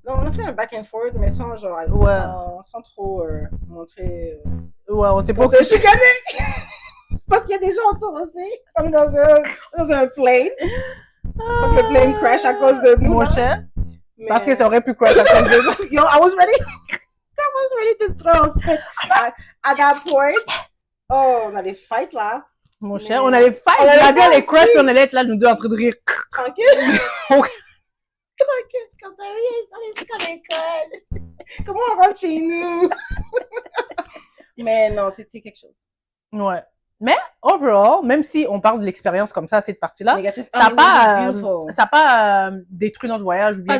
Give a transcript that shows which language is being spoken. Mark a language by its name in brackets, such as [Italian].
[French] Non, on a fait un back and forth, mais sans genre, sans trop montrer. Ouais, on s'est pas chicané! Parce qu'il y a des gens autour aussi. On est dans un plane. Donc le plane crash à cause de nous. Mon cher. Parce que ça aurait pu crash à cause de nous. [English] Yo, I was ready to throw a fit at that point. [French] Oh, on allait fight là. Mon cher, on allait fight. L'avion allait crash et on allait être là, nous deux, en train de rire. Tranquille. Tranquille. Quand t'as vu, ça, c'est à l'école. Comment on rentre chez nous? Mais non, c'était quelque chose. Ouais. Mais, overall, même si on parle de l'expérience comme ça, cette partie-là, ça n'a pas détruit notre voyage ou bien